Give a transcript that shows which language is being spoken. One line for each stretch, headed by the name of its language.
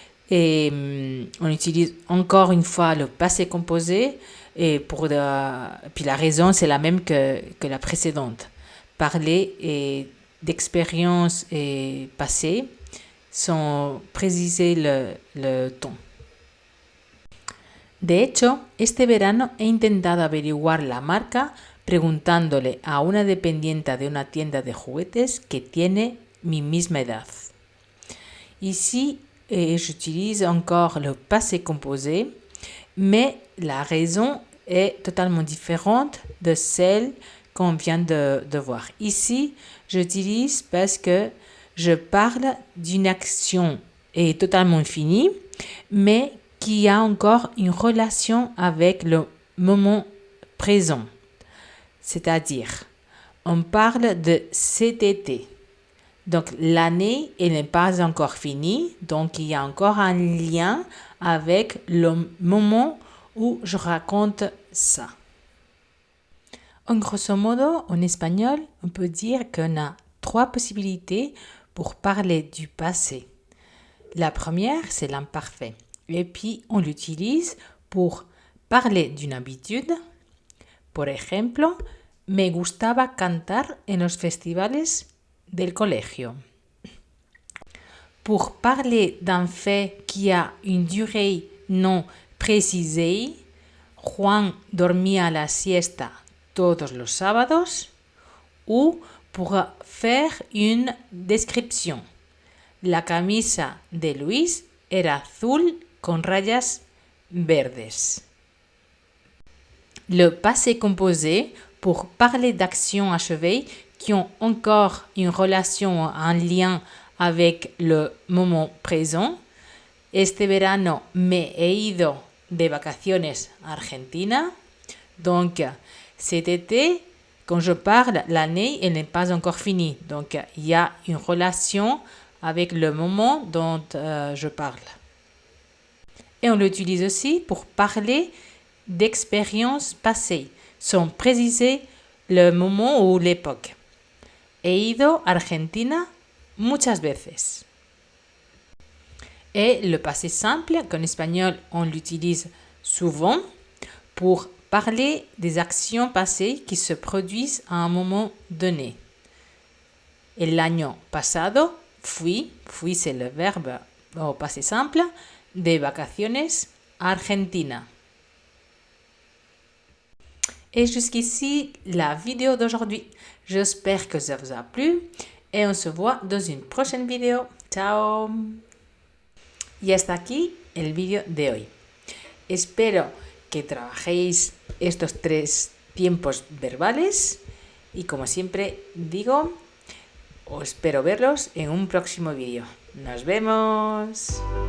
French: Et on utilise encore une fois le passé composé. Et puis la raison, c'est la même que la précédente. Parler d'expériences passées sans préciser le ton.
Spanish: De hecho, este verano he intentado averiguar la marca preguntándole a una dependiente de una tienda de juguetes que tiene mi misma edad.
French: Ici, j'utilise encore le passé composé, mais la raison est totalement différente de celle qu'on vient de voir. Ici, j'utilise parce que je parle d'une action totalement finie, mais qui a encore une relation avec le moment présent. C'est-à-dire, on parle de cet été. Donc, l'année, elle n'est pas encore finie, donc il y a encore un lien avec le moment où je raconte ça. En grosso modo, en espagnol, on peut dire qu'on a 3 possibilités pour parler du passé. La première, c'est l'imparfait. Et puis, on l'utilise pour parler d'une habitude.
Spanish: Por ejemplo, me gustaba cantar en los festivales del colegio.
French: Pour parler d'un fait qui a une durée non précisée,
Spanish: Juan dormía la siesta todos los sábados.
French: Ou pour faire une description.
Spanish: La camisa de Luis era azul con rayas verdes.
French: Le passé composé pour parler d'actions achevées qui ont encore une relation, un lien avec le moment présent.
Spanish: Este verano me he ido de vacaciones a Argentina.
French: Donc, cet été, quand je parle, l'année, elle n'est pas encore finie. Donc, il y a une relation avec le moment dont je parle. Et on l'utilise aussi pour parler d'expériences passées, sans préciser le moment ou l'époque.
Spanish: He ido a Argentina muchas veces.
French: Et le passé simple, qu'en espagnol on l'utilise souvent pour parler des actions passées qui se produisent à un moment donné.
Spanish: El año pasado fui
French: c'est le verbe au passé simple,
Spanish: de vacaciones a Argentina.
French: Et jusqu'ici, la vidéo d'aujourd'hui. J'espère que ça vous a plu et on se voit dans une prochaine vidéo.
Italian: Ciao.
Spanish: Y hasta aquí el vídeo de hoy. Espero que trabajéis estos 3 tiempos verbales y como siempre digo, os espero verlos en un próximo vídeo. ¡Nos vemos!